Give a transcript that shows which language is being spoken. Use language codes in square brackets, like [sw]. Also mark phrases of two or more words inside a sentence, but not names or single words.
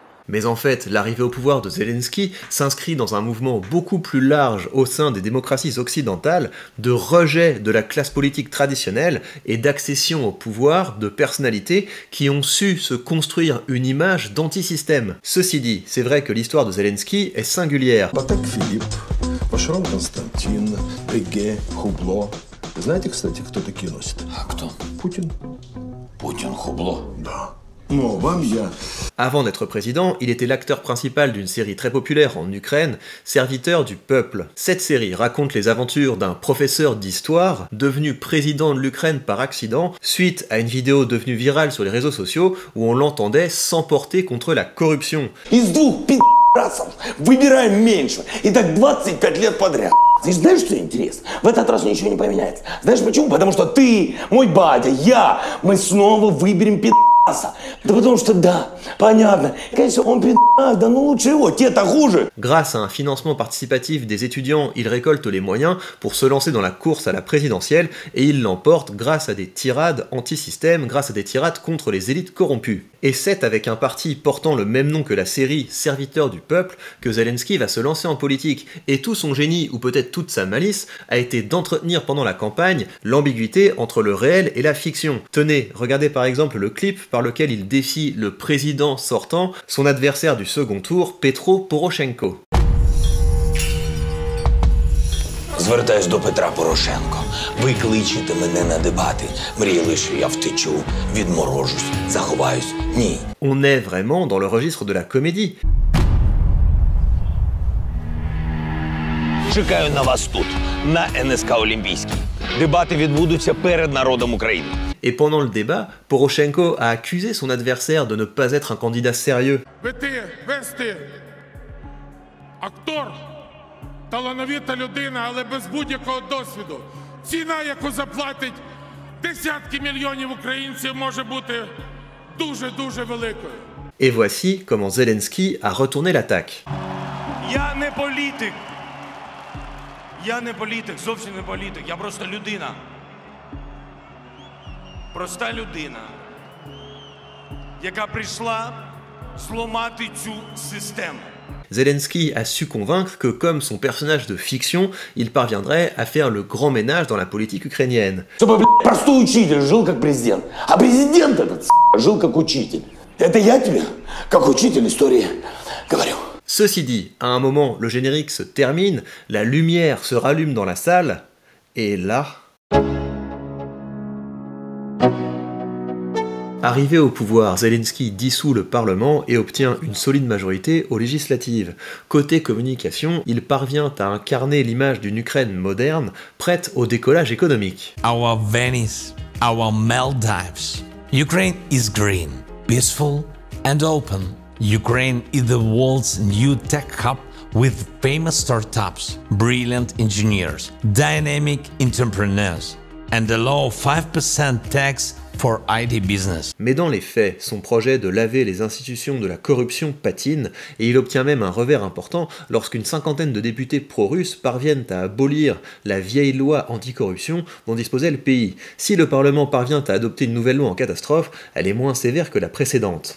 [fr] Mais en fait, l'arrivée au pouvoir de Zelensky s'inscrit dans un mouvement beaucoup plus large au sein des démocraties occidentales de rejet de la classe politique traditionnelle et d'accession au pouvoir de personnalités qui ont su se construire une image d'antisystème. Ceci dit, c'est vrai que l'histoire de Zelensky est singulière. [ru] Патек Филипп, Пашарон Константин, Эге, Хубло. Знаете, кстати, кто такие носит? А кто? Путин. Путин Хубло? Да. Ну, вам я. [fr] Avant d'être président, il était l'acteur principal d'une série très populaire en Ukraine, Serviteur du peuple. Cette série raconte les aventures d'un professeur d'histoire devenu président de l'Ukraine par accident suite à une vidéo devenue virale sur les réseaux sociaux où on l'entendait s'emporter contre la corruption. [ru] Из двух пи***расов выбираем меньше. И так 25 лет подряд. И знаешь, что интересно? В этот раз ничего не поменяется. Знаешь почему? Потому что ты, мой батя, я, мы снова выберем пи***. Да потому что да, понятно. Конечно, он пи***ас, да ну лучше его, тебе-то хуже. [fr] Grâce à un financement participatif des étudiants, il récolte les moyens pour se lancer dans la course à la présidentielle et il l'emporte grâce à des tirades anti-système, grâce à des tirades contre les élites corrompues. Et c'est avec un parti portant le même nom que la série Serviteur du peuple que Zelensky va se lancer en politique. Et tout son génie, ou peut-être toute sa malice, a été d'entretenir pendant la campagne l'ambiguïté entre le réel et la fiction. Tenez, regardez par exemple le clip par lequel il défie le président sortant, son adversaire du second tour, Petro Poroshenko. [uk] Звертаюсь до Петра Порошенко. Ви кличете мене на дебати. Мріяли, що я втечу, відморожусь, заховаюсь. Ні. [fr] On est vraiment dans le registre de la comédie. [uk] Чекаю на вас тут, на НСК Олімпійській. Дебати відбудуться перед народом України. [fr] Et pendant le débat, Poroshenko a accusé son adversaire de ne pas être un candidat sérieux. [uk] Вести актор, талановита людина, але без будь-якого досвіду. Ціна, яку заплатить десятки мільйонів українців, може бути дуже-дуже великою. [fr] Et voici comment Zelensky a retourné l'attaque. [uk] Я не політик. Я не політик, зовсім не політик. Я просто людина. Проста людина. яка прийшла зламати цю систему. [fr] Zelensky a su convaincre que, comme son personnage de fiction, il parviendrait à faire le grand ménage dans la politique ukrainienne. [ru] Чтобы, блядь, простой учитель жил как президент. А президент этот, жил как учитель. Это я тебе, как учитель истории, говорю. [fr] Ceci dit, à un moment, le générique se termine, la lumière se rallume dans la salle, et là... Arrivé au pouvoir, Zelensky dissout le Parlement et obtient une solide majorité aux législatives. Côté communication, il parvient à incarner l'image d'une Ukraine moderne, prête au décollage économique. [en] Our Venice, our Maldives. Ukraine is green, peaceful and open. Ukraine is the world's new tech hub with famous startups, brilliant engineers, dynamic entrepreneurs, and a low 5% tax for IT business. [fr] Mais dans les faits, son projet de laver les institutions de la corruption patine, et il obtient même un revers important lorsqu'une cinquantaine de députés pro-russes parviennent à abolir la vieille loi anticorruption dont disposait le pays. Si le Parlement parvient à adopter une nouvelle loi en catastrophe, elle est moins sévère que la précédente.